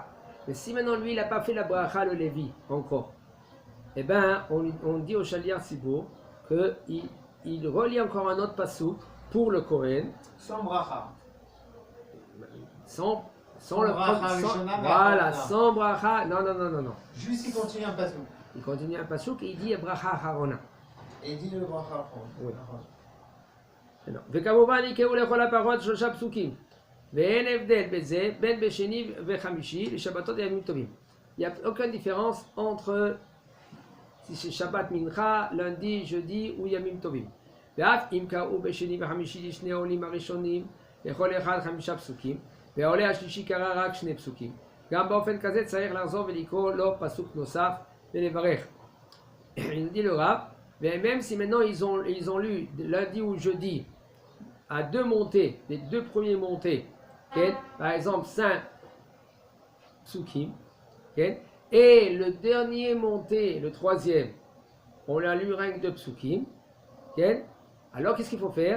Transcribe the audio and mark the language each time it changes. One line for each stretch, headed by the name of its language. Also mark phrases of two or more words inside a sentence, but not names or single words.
French: Mais si maintenant, lui, il n'a pas fait la bracha, le Lévi, encore, eh bien, on dit au
Hebrew: שליח ציבור
French: qu'il relie encore un autre pasuk pour le Kohen. Sans bracha. Sans le bracha. Voilà, sans bracha. Non. Juste il continue un pasuk. Il continue un pasuk et il dit
Hebrew: ברכה אחרונה.
French: Et il dit le
Hebrew: ברכה אחרונה.
French: Oui.
Hebrew: וכמובן יקראו לכל הפחות 3 פסוקים ואין הבדל בזה בין בשני וחמישי לשבתות וימים טובים.
French: Il n'y a aucune différence entre si c'est
Hebrew: שבת מנחה,
French: lundi, jeudi ou
Hebrew: ימים טובים. ואף אם קראו בשני וחמישי לשני העולים הראשונים לכל אחד 5 פסוקים והעולה השלישי קרא רק 2 פסוקים. גם באופן כזה צריך לחזור ולקרוא לו פסוק נוסף ולברך.
French: Il dit le Rav, mais même si maintenant ils ont lu lundi ou jeudi à 2 montées, les 2 premiers montées, okay, par exemple 5 psukim, okay, et le dernier monté, le 3e, on l'a lu rien que 2 psukim, okay, alors qu'est-ce qu'il faut faire?